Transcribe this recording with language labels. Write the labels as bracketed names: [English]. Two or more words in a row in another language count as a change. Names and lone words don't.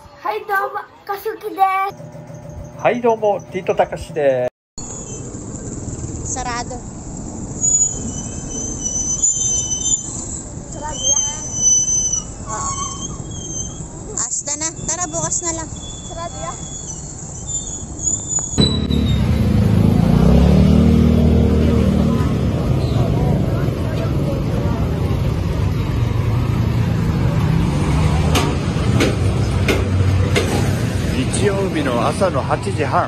[Japanese] はい、どうも、かすきです。はい、どうも、ティートたかしです。 [Filipino] Sarado. Sarado yan. Oo. Asta na. Tara, bukas na lang. Sarado yan. [Japanese] 日曜日の朝の8時半。